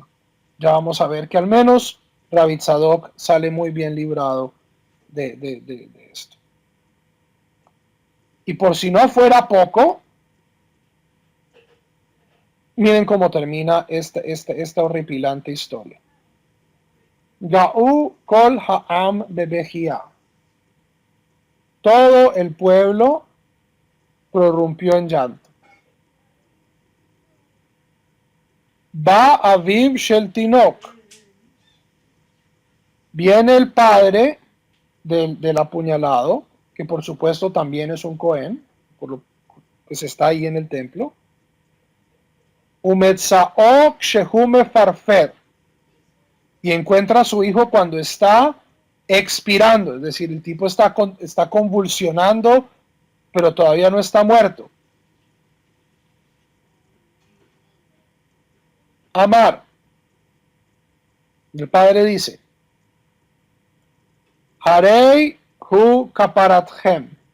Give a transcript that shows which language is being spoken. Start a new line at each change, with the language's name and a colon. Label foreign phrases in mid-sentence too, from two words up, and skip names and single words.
Spanish: Ya vamos a ver que al menos Rabbi Tzadok sale muy bien librado de esto. Y por si no fuera poco, miren cómo termina esta horripilante historia.
Hebrew: געו כל העם בבכייה.
Spanish: Todo el pueblo prorrumpió en llanto.
Hebrew: בא אביו של תינוק.
Spanish: Viene el padre del apuñalado, que por supuesto también es un Cohen, por lo que se está ahí en el templo.
Hebrew: ומצאו שהוא מפרפר.
Spanish: Y encuentra a su hijo cuando está expirando, es decir, el tipo está convulsionando, pero todavía no está muerto. Amar. El padre dice,
Hebrew: הרי הוא כפרתכם.